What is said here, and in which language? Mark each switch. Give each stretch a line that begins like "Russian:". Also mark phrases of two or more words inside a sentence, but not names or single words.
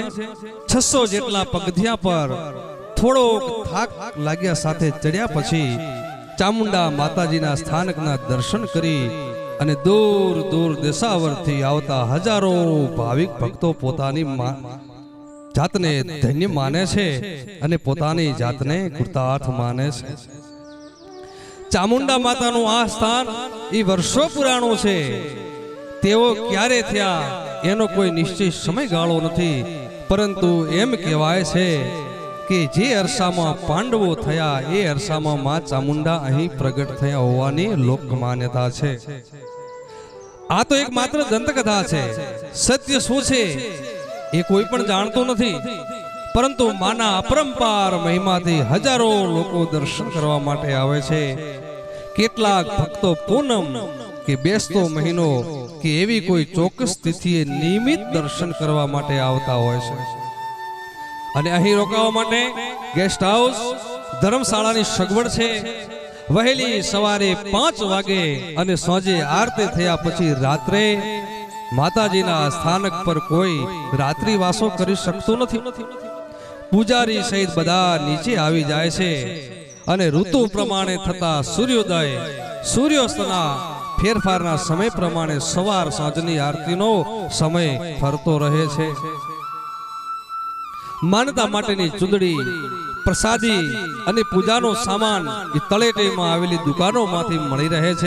Gujarati: 600 જેટલા પગથિયા પર થોડો થાક લાગ્યા સાથે ચઢ્યા પછી ચામુંડા માતાજીના સ્થાનકના દર્શન કરી અને દૂર દૂર દેશાવરથી આવતા હજારો ભાવિક ભક્તો પોતાની જાતને ધન્ય માને છે અને પોતાની જાતને કૃતાર્થ માને છે। ચામુંડા માતાનું આ સ્થાન ઈ વર્ષો પુરાણું છે। તેઓ ક્યારે થયા એનો કોઈ નિશ્ચિત સમયગાળો નથી, પરંતુ એમ કહેવાય છે કિ જે અરસામાં પાંડવો થયા એ અરસામાં માં ચામુંડા અહીં પ્રગટ થયા હોવાની લોક માન્યતા છે। આ તો એક માત્ર દંતકથા છે. સત્ય શું છે એ કોઈ પણ જાણતો નથી, પરંતુ માના અપરંપાર મહિમાથી હજારો લોકો દર્શન કરવા માટે આવે છે। કેટલાક ભક્તો પૂનમ કે બેસતો મહિનો કે એવી કોઈ ચોક્કસ તિથિએ નિયમિત દર્શન કરવા માટે આવતા હોય છે। અને અહીં રોકાવા માટે
English: guest house
Gujarati: ધર્મશાળાની સગવડ છે। વહેલી સવારે 5 વાગે અને સાંજે આરતી થયા પછી રાત્રે માતાજીના સ્થાનક પર કોઈ રાત્રિવાસો કરી શકતો નથી। પૂજારી સહિત બધા નીચે આવી જાય છે અને ઋતુ પ્રમાણે થતા સૂર્યોદય સૂર્યાસ્તના ફેરફારના સમય પ્રમાણે સવાર સાંજની આરતીનો સમય ફરતો રહે છે. માનતા માટેની ચૂંદડી, પ્રસાદી અને પૂજાનો સામાન એ તળેટીમાં આવેલી દુકાનોમાંથી મળી રહે છે.